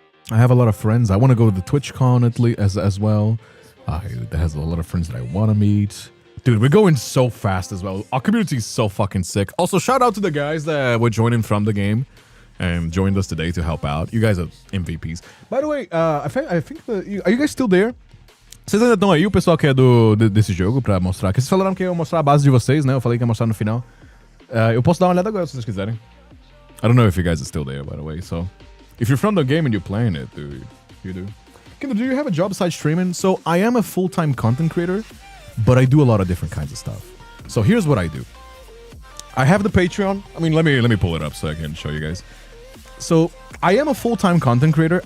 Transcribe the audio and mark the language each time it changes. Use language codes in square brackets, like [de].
[en] I have a lot of friends. I want to go to the TwitchCon as well. There's a lot of friends that I want to meet. Dude, we're going so fast as well. Our community is so fucking sick. Also, shout out to the guys that were joining from the game and joined us today to help out. You guys are MVPs. By the way, I think are you guys still there? [pt] Vocês ainda estão aí, o pessoal que é desse jogo, pra mostrar. Que vocês falaram que ia mostrar a base de vocês, né? Eu falei que ia mostrar no final. Eu posso dar uma olhada agora, se vocês quiserem. [en] I don't know if you guys are still there, by the way, so... If you're from the game and you're playing it, dude, you do. Kindred, do you have a job besides streaming? So, I am a full-time content creator, but I do a lot of different kinds of stuff. So, here's what I do. I have the Patreon. I mean, let me pull it up so I can show you guys. So, I am a full-time content creator.